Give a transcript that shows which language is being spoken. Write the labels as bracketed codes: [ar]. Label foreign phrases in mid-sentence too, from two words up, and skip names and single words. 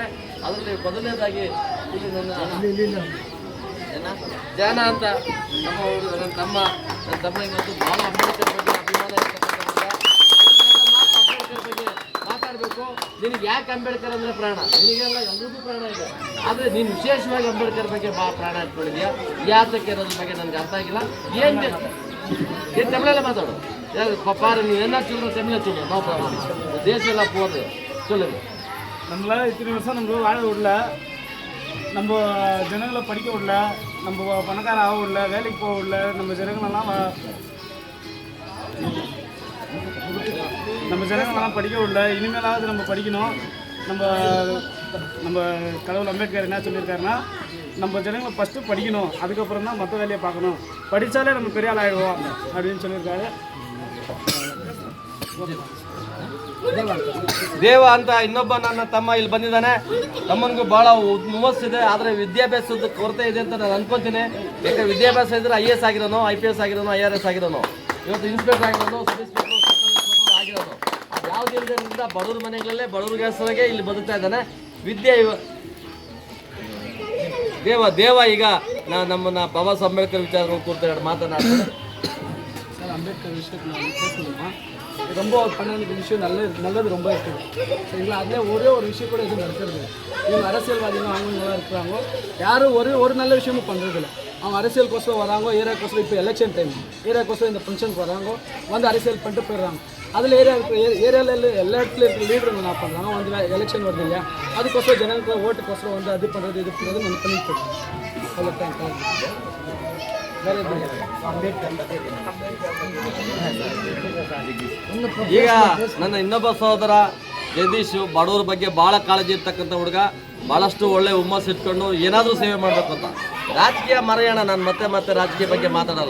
[kn] ಅದರಲ್ಲಿ ಮೊದಲನೇದಾಗಿ ಇಲ್ಲಿ ನನ್ನ ಜಾನ ಅಂತ ನಮ್ಮ ನನ್ನ ತಮ್ಮ ಇವತ್ತು ಭಾಳ ಅಂಬೇಡ್ಕರ್ ಬಗ್ಗೆ ಅಭಿಮಾನ ಇರ್ತಕ್ಕಂಥ ಅಂಬೇಡ್ಕರ್ ಬಗ್ಗೆ ಮಾತಾಡಬೇಕು. ನಿನಗೆ ಯಾಕೆ ಅಂಬೇಡ್ಕರ್ ಅಂದರೆ ಪ್ರಾಣ? ನಿನಗೆಲ್ಲ ಎಲ್ಲರಿಗೂ ಪ್ರಾಣ ಇದೆ, ಆದರೆ ನೀನು ವಿಶೇಷವಾಗಿ ಅಂಬೇಡ್ಕರ್ ಬಗ್ಗೆ ಭಾಳ ಪ್ರಾಣ ಇಟ್ಕೊಂಡಿದ್ಯಾ. ಯಾತಕ್ಕೆ ಅನ್ನೋದ್ರ ಬಗ್ಗೆ ನನಗೆ ಅರ್ಥ ಆಗಿಲ್ಲ. ಏನು ತಮಿಳಲ್ಲೇ ಮಾತಾಡು. [ta] பாரு, நீ என்ன சொல்ற தமிழை சொல்லு, [en] no problem. [ta] தேசம் எல்லாம் போகுது, சொல்லுங்க. நம்மளால இத்தனை வருஷம் நம்மள வாழ விடல, நம்ம ஜனங்களை படிக்க விடல, நம்ம பணக்கார ஆக விடல, வேலைக்கு போக விடல. நம்ம ஜனங்களெல்லாம் படிக்க விடல. இனிமேலாவது நம்ம படிக்கணும். நம்ம கடவுள் அம்பேத்கர் என்ன சொல்லியிருக்காருன்னா, நம்ம ஜனங்களை ஃபஸ்ட்டு படிக்கணும், அதுக்கப்புறம் தான் மற்ற வேலையை பார்க்கணும். படித்தாலே நம்ம பெரிய ஆள் ஆகிடுவோம் அப்படின்னு சொல்லியிருக்காரு. [kn] ದೇವ ಅಂತ ಇನ್ನೊಬ್ಬ ನನ್ನ ತಮ್ಮ ಇಲ್ಲಿ ಬಂದಿದ್ದಾನೆ. ತಮ್ಮನಿಗೂ ಭಾಳ ಹುಮ್ಮಸ್ಸಿದೆ, ಆದರೆ ವಿದ್ಯಾಭ್ಯಾಸದ ಕೊರತೆ ಇದೆ ಅಂತ ನಾನು ಅನ್ಕೊತೀನಿ. ಯಾಕಂದರೆ ವಿದ್ಯಾಭ್ಯಾಸ ಇದ್ದರೆ IAS ಆಗಿರೋನು, IPS ಆಗಿರೋನು, IRS ಆಗಿರೋನು, ಇವತ್ತು ಇನ್ಸ್ಪೆಕ್ಟರ್ ಆಗಿರೋನು, [en] sub inspector [kn] ಆಗಿರೋನು. ಯಾವುದಿಲ್ಲದ್ರಿಂದ ಬಡವ್ರ ಮನೆಗಳಲ್ಲೇ ಬಡವ್ರಿಗೆ ಹೆಸರಾಗೆ ಇಲ್ಲಿ ಬದುಕ್ತಾ ಇದ್ದಾನೆ. ವಿದ್ಯೆ ದೇವ ಈಗ ನಮ್ಮನ್ನ ಬಾಬಾ ಸಾಹೇಬ್ ಅಂಬೇಡ್ಕರ್ ವಿಚಾರಗಳು ಕೂರ್ತಾರೆ ಮಾತನಾಡ್ತಾರೆ. [ta] அம்பேத்கர் விஷயத்தில் நான் பேசணுமா, ரொம்ப பண்ண விஷயம் நல்லது ரொம்ப இருக்குது சரிங்களா. அதில் ஒரே ஒரு விஷயம் கூட எதுவும் நடக்கிறது. இவங்க அரசியல்வாதிகள் அவங்களாம் இருக்கிறாங்க, யாரும் ஒரு நல்ல விஷயமும் பண்ணுறதில்ல. அவங்க அரசியலுக்கோசரம் வராங்க, ஏரியாக்கோசரம். இப்போ [en] election time, [ta] ஏரியாக்கோசரம் இந்த ஃபங்க்ஷனுக்கு வராங்க, வந்து அரசியல் பண்ணிட்டு போயிடுறாங்க. அதில் ஏரியாவில் எல்லா இடத்துல இருக்கிற லீடருங்க என்ன பண்ணுறாங்க, வந்து எலெக்ஷன் வருது இல்லையா, அதுக்கோசரம் ஜனங்களுக்கு ஓட்டுக்கோசரம் வந்து அது பண்ணுறது இது பண்ணுறது நம்ம பண்ணிட்டு இருக்கோம். [kn] ಈಗ ನನ್ನ ಇನ್ನೊಬ್ಬ ಸಹೋದರ ಜಗದೀಶ್ ಬಡವ್ರ ಬಗ್ಗೆ ಭಾಳ ಕಾಳಜಿ ಇರ್ತಕ್ಕಂಥ ಹುಡುಗ, ಭಾಳಷ್ಟು ಒಳ್ಳೆ ಹುಮ್ಮಸ್ಸು ಇಟ್ಕೊಂಡು ಏನಾದರೂ ಸೇವೆ ಮಾಡಬೇಕು ಅಂತ. ರಾಜಕೀಯ ಮರೆಯೋಣ, ನಾನು ಮತ್ತೆ ರಾಜಕೀಯ ಬಗ್ಗೆ ಮಾತಾಡಲ್ಲ.